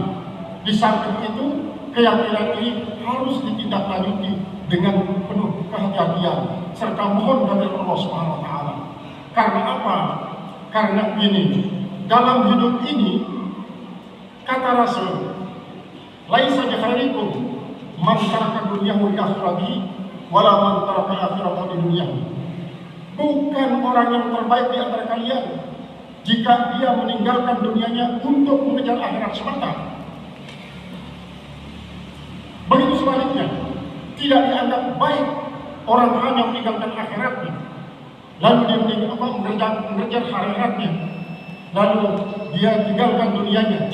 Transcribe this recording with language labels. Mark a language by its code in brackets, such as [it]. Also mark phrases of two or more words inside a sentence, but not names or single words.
[id] Di samping itu, keyakinan ini harus ditindaklanjuti dengan penuh kehati-hatian serta mohon dari Allah [ar] سبحانه وتعالى. [id] Karena apa? Karena ini dalam hidup ini, kata Rasul, [ar] ليس بخيركم من ترك دنياه لآخرته ولا من ترك آخرته لدنياه. [id] Bukan orang yang terbaik di antara kalian jika dia meninggalkan dunianya untuk mengejar akhirat semata. Begitu sebaliknya, tidak dianggap baik orang hanya meninggalkan akhiratnya, lalu dia mengejar akhiratnya, lalu dia tinggalkan dunianya.